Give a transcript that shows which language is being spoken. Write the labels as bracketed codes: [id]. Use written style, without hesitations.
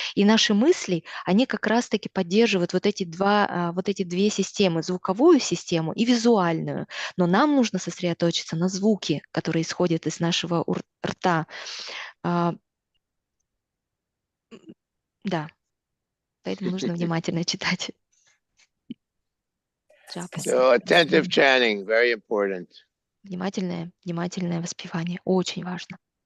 [ru] И наши мысли, они как раз-таки поддерживают вот эти две системы, звуковую систему и визуальную. Но нам нужно сосредоточиться на звуке, который исходит из нашего рта. Да, поэтому нужно внимательно читать. [en] So attentive chanting, very important. [ru] Внимательное воспевание, очень важно.